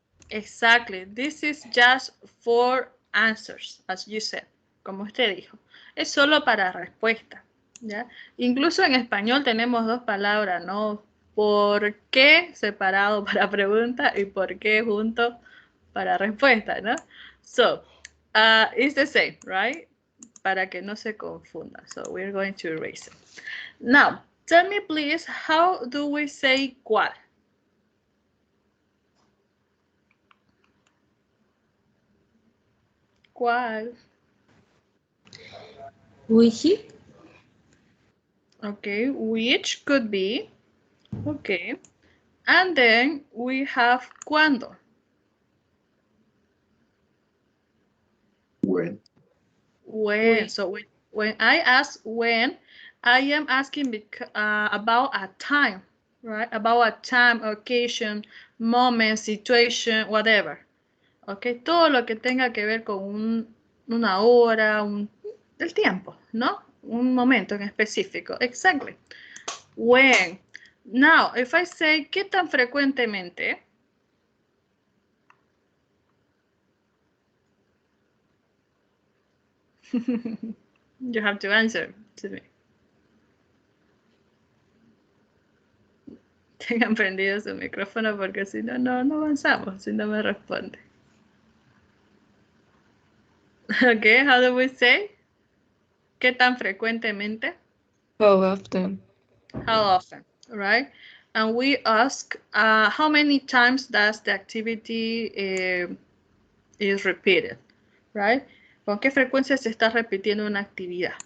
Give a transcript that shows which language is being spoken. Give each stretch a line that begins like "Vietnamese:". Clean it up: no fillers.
English: Exactly. This is just for answers, as you said,
Spanish: como usted dijo. Es solo para respuesta, ¿ya? Incluso en español tenemos dos palabras, ¿no? ¿Por qué separado para pregunta y por qué junto para respuesta, ¿no?
English: So, it's the same, right?
Spanish: Para que no se confunda.
English: So, we're going to erase it. Now, tell me please, how do we say cuál?
Spanish: ¿Cuál?
English: Which? Okay, which could be. Okay. And then we have cuándo. When. When. So when I ask when, I am asking about a time, right? About a time, occasion, moment, situation, whatever.
Spanish: Okay, todo lo que tenga que ver con una hora, el tiempo, ¿no? Un momento en específico.
English: Exactly. When. Now, if I say,
Spanish: ¿qué tan frecuentemente?
English: You have to answer to me.
Spanish: Tengan prendido su micrófono porque si no, no avanzamos, si no me responde.
English: Okay, how do we say?
Spanish: ¿Qué tan frecuentemente?
English: How often? How often, right? And we ask, how many times does the activity is repeated, right?
Spanish: ¿Con qué frecuencia se está repitiendo una actividad?